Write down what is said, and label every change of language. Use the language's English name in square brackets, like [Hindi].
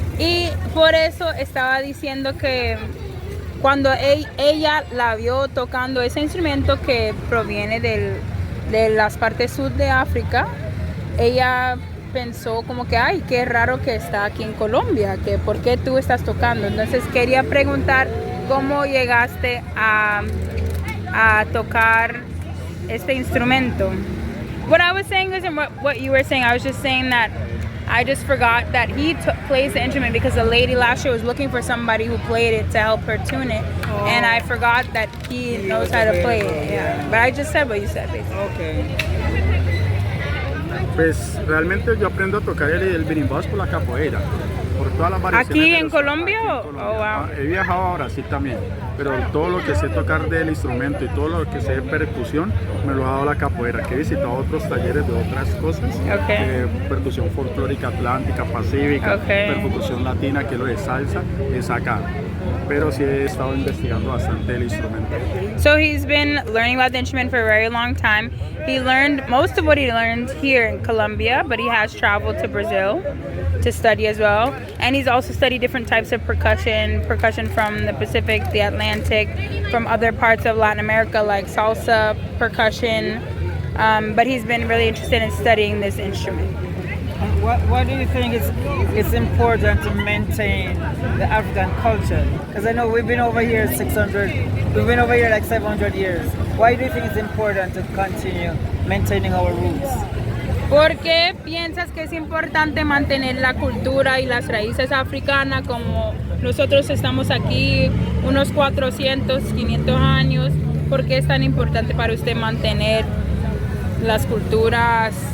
[Spanish] Y por eso estaba diciendo que cuando ella la vio tocando ese instrumento que proviene de las partes sur de África, ella pensó como que, ay, qué raro que está aquí en Colombia, que por qué tú estás tocando. Entonces quería preguntar cómo llegaste a tocar este instrumento. [English] What I was saying isn't what you were saying. I was just saying that I just forgot that he plays the instrument because the lady last year was looking for somebody who played it to help her tune it. Oh. And I forgot that he knows how to play it. Yeah. But I just said what you said, basically. Okay. [Spanish] Pues realmente yo aprendo a tocar el berimbau por la capoeira, por todas las variaciones. ¿Aquí de en los- Colombia? aquí en Oh, Colombia. wow. He viajado a Brasil también, pero todo lo que sé tocar del instrumento y todo lo que sé de percusión me lo ha dado la capoeira, que he visitado otros talleres de otras cosas, percusión folclórica atlántica, pacífica, percusión latina, que es lo de salsa, es acá. Pero sí he estado investigando bastante el instrumento. [English] So he's been learning about the instrument for a very long time. He learned most of what he learned here in Colombia, but he has traveled to Brazil to study as well. And he's also studied different types of percussion from the Pacific, the Atlantic, from other parts of Latin America like salsa, percussion. But he's been really interested in studying this instrument. What do you think it's important to maintain the African culture? Because I know we've been over here like 700 years. Why do you think it's important to continue maintaining our roots? [Spanish] ¿Por qué piensas que es importante mantener la cultura y las raíces africanas como nosotros estamos aquí unos 400, 500 años? ¿Por qué es tan importante para usted mantener las culturas?